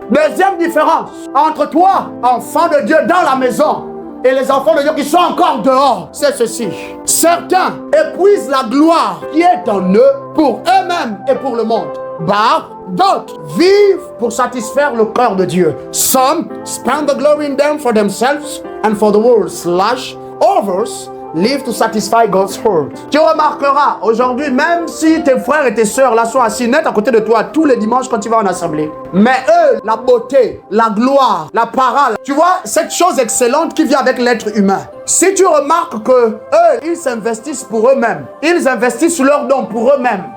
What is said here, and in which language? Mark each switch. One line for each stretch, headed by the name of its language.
French: Deuxième différence entre toi, enfant de Dieu dans la maison, et les enfants de Dieu qui sont encore dehors, c'est ceci. Certains épuisent la gloire qui est en eux pour eux-mêmes et pour le monde. D'autres vivent pour satisfaire le cœur de Dieu.
English: Some spend the glory in them for themselves and for the world. Others live to satisfy God's heart.
French: Tu remarqueras aujourd'hui, même si tes frères et tes sœurs là sont assis net à côté de toi tous les dimanches quand tu vas en assemblée, mais eux, la beauté, la gloire, la parole, tu vois, cette chose excellente qui vient avec l'être humain. Si tu remarques que eux, ils s'investissent pour eux-mêmes, ils investissent leurs dons pour eux-mêmes.